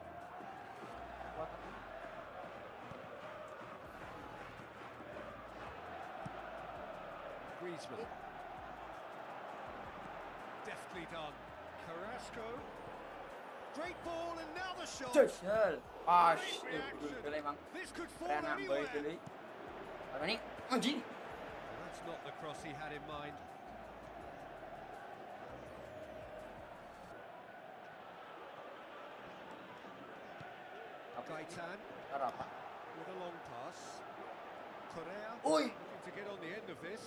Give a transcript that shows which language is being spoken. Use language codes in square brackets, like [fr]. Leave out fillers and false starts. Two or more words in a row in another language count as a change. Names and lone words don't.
[en] Griezmann. Deftly done. Carrasco. Great ball and now the shot. [id] Jajal. Emang. [en] This could fall [id] Keren [en] anywhere. [id] boy dulu. Apa nih? Anjing. [en] That's not the cross he had in mind. Gaitan [id] Apa? [en] with a long pass. Correa Oi. looking to get on the end of this.